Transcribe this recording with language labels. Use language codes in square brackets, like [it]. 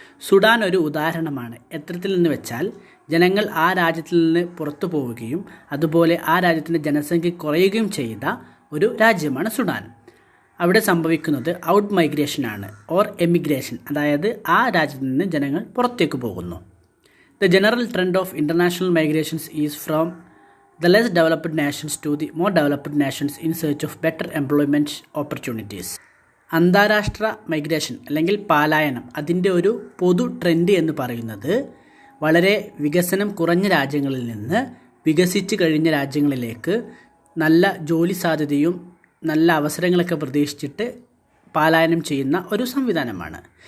[ml] Sudan ഒരു ഉദാഹരണമാണ്. എത്തരത്തിൽ നിന്ന് വെച്ചാൽ ജനങ്ങൾ ആ രാജ്യത്തിൽ നിന്ന് പുറത്തു പോവുകയും അതുപോലെ ആ രാജ്യത്തിൻ്റെ ജനസംഖ്യ കുറയുകയും ചെയ്ത ഒരു രാജ്യമാണ് സുഡാൻ. അവിടെ സംഭവിക്കുന്നത് ഔട്ട് മൈഗ്രേഷനാണ് ഓർ എമിഗ്രേഷൻ, അതായത് ആ രാജ്യത്ത് നിന്ന് ജനങ്ങൾ പുറത്തേക്ക് പോകുന്നു. [en] The general trend of international migrations is from the less developed nations to the more developed nations in search of better employment opportunities. [ml] അന്താരാഷ്ട്ര മൈഗ്രേഷൻ അല്ലെങ്കിൽ പലായനം അതിൻ്റെ ഒരു പൊതു ട്രെൻഡ് എന്ന് പറയുന്നത് വളരെ വികസനം കുറഞ്ഞ രാജ്യങ്ങളിൽ നിന്ന് വികസിച്ച് കഴിഞ്ഞ രാജ്യങ്ങളിലേക്ക് നല്ല ജോലി സാധ്യതയും നല്ല അവസരങ്ങളൊക്കെ പ്രതീക്ഷിച്ചിട്ട് പലായനം ചെയ്യുന്ന ഒരു സംവിധാനമാണ്.